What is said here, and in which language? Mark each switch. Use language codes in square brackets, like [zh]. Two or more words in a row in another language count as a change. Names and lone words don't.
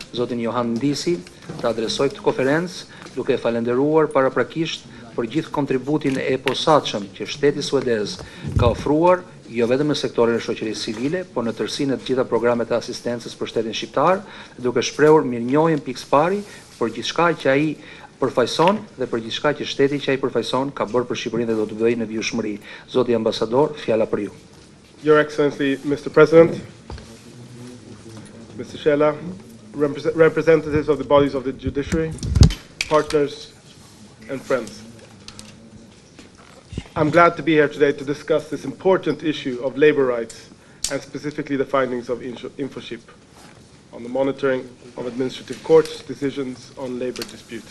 [sq] zotin Johan Ndisi, të adresoj këtë konferencë duke falenderuar paraprakisht për gjithë kontributin e posaçëm që shteti suedez ka ofruar jo vetëm në sektorin e shoqërisë civile, por në tërësinë të gjitha programet e asistencës për shtetin shqiptar, duke shprehur mirënjohjen pikës pari për gjithçka që ai përfaqëson dhe për gjithçka që shteti që ai përfaqëson ka bërë për Shqipërinë dhe do të bëjë në vijshmëri. Zoti Ambasador, fjala për ju. [en] Your Excellency, Mr. President, Mr. Fjala, representatives of the bodies of the judiciary, partners and friends. I'm glad to be here today to discuss this important issue of labor rights and specifically the findings of INFOCIP on the monitoring of administrative courts' decisions on labor disputes.